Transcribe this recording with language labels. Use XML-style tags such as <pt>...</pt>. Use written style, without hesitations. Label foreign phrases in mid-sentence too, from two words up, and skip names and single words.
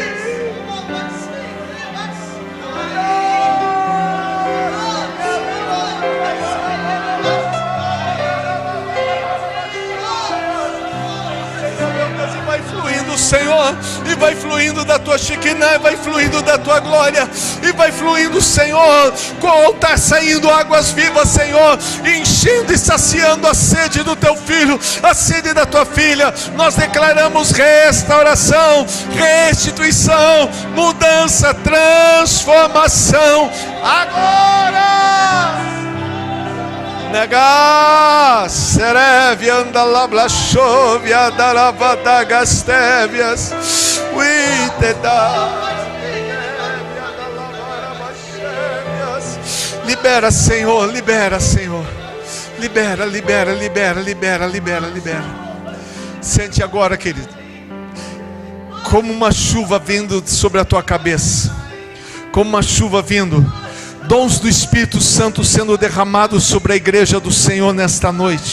<pt>Senhor, e vai fluindo da tua Shekinah, vai fluindo da tua glória, e vai fluindo, Senhor, com o altar saindo águas vivas, Senhor, enchendo e saciando a sede do teu filho, a sede da tua filha. Nós declaramos restauração, restituição, mudança, transformação agora. Negas, sereve, anda lá, blashovia, daravada, gastevias, libera, Senhor, libera, Senhor, libera, libera, libera, libera, libera, libera. Sente agora, querido, como uma chuva vindo sobre a tua cabeça, como uma chuva vindo. Dons do Espírito Santo sendo derramados sobre a igreja do Senhor nesta noite.</pt>